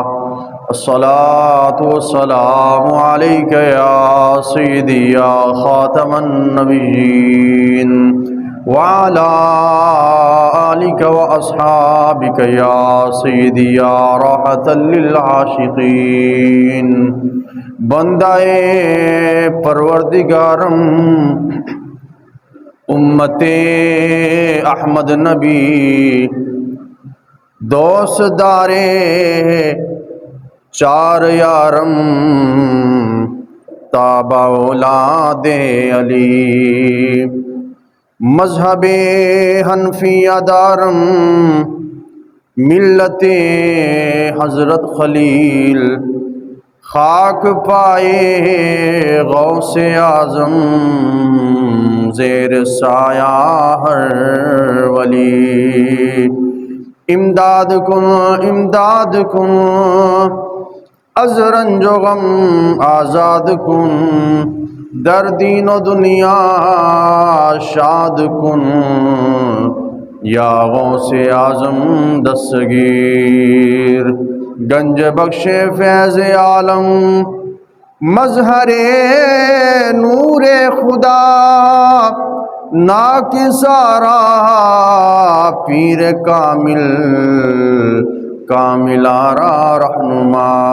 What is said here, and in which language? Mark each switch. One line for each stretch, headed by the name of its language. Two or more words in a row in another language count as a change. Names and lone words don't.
Arabic: الصلاة والسلام عليك يا سيدي يا خاتم النبيين وعلى آلك وأصحابك يا سيدي يا راحة للعاشقين.
Persian: بندہ پروردگارم امت احمد نبی دوست دارے چار یارم تابع اولاد علی مذہب حنفیہ دارم ملت حضرت خلیل خاک پائے غوث اعظم زیر سایہ ہر ولی. امداد کن از رنج و غم آزاد کن در دین و دنیا شاد کن یا غوث اعظم دستگیر. گنج بخش فیض عالم مظہر نور خدا ناکسارا پیر کامل آرا رہنما.